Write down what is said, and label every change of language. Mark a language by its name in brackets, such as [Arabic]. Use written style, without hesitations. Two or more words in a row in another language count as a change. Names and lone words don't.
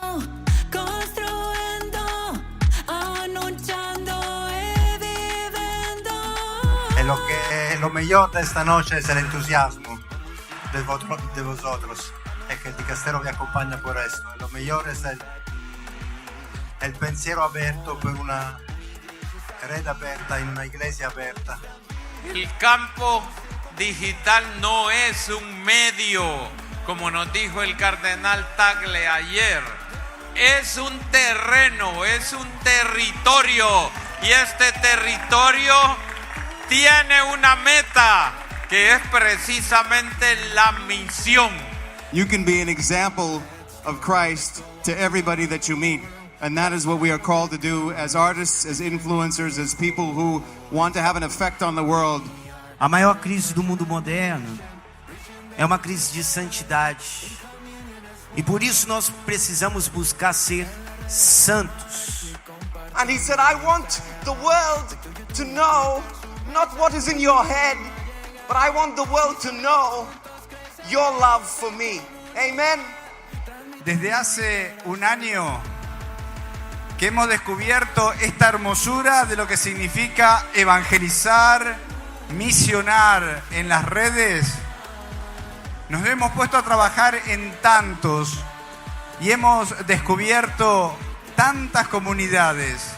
[Spanish] Lo mejor de esta noche es el entusiasmo de vosotros. Es que el dicastero vi acompaña por esto. Lo mejor es el pensiero abierto [Italian] per una [Spanish] red [Italian] aperta in una [Spanish] iglesia aperta. El campo digital no es un medio, como nos dijo el cardenal Tagle ayer. Es un terreno, es un territorio, y este territorio tiene una meta, que es precisamente la misión. [English] You can be an example of Christ to everybody that you meet. And that is what we are called to do as artists, as influencers, as people who want to have an effect on the world. [Portuguese] A maior crise do mundo moderno é uma crise de santidade. E por isso nós precisamos buscar ser santos. [English] And he said, I want the world to know not what is in your head, but I want the world to know your love for me. Amen. [Spanish] Desde hace un año que hemos descubierto esta hermosura de lo que significa evangelizar, misionar en las redes, nos hemos puesto a trabajar en tantos y hemos descubierto tantas comunidades.